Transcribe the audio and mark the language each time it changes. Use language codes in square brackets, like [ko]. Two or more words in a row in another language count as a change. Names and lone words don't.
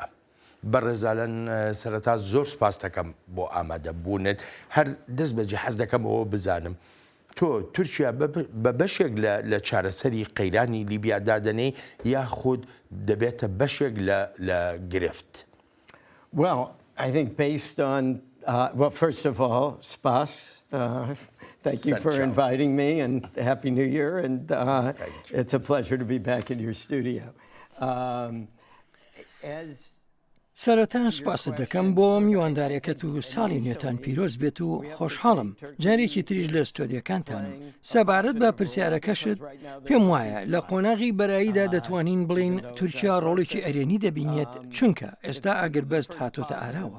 [ckb] بەڕێزانن سەرەتا زۆر سپاس دەکەم بۆ ئامادەبوونت. هەر دەست بەجێ حەز دەکەمەوە بزانم تۆ تورکیا بە بەشێک لە چارەسەری قەیرانی لیبیا دادەنەی یاخود دەبێتە بەشێک لە گرفت؟ [en] Well, I think based on, well, first of all, spas. Thank you for inviting me and Happy New Year. And it's a pleasure to be back in your studio. [ckb] سەرەتا سوپاست دەکەم بۆ میواندارێکەت و ساڵی نوێتان پیرۆز بێت و خۆشحاڵم جارێکی تریش لە ستۆدیەکانتانم. سەبارەت بە پرسیارەکەشت پێم وایە لە قۆناغی بەراییدا دەتوانین بڵین تورکیا ڕۆڵێکی ئەرێنی دەبینێت چونکە ئێستا ئاگربەست هاتۆتە ئاراوە.